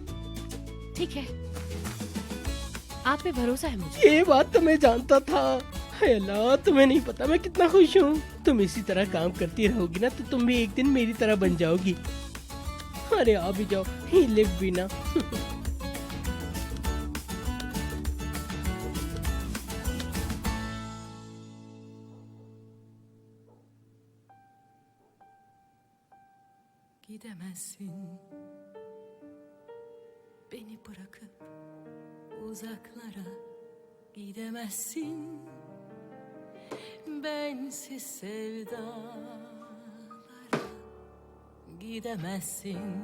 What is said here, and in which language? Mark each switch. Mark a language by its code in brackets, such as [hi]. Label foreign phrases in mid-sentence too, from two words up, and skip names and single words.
[hi] ठीक है, आप पे भरोसा है मुझे। ये बात तो मैं जानता था। हे अल्लाह, तुम्हें नहीं पता मैं कितना खुश हूँ। तुम इसी तरह काम करती रहोगी ना तो तुम भी एक दिन मेरी तरह बन जाओगी। अरे आ भी जाओ, ही लिव भी ना। [tr] Gidemezsin beni bırakıp uzaklara, gidemezsin bensiz sevdalara, gidemezsin.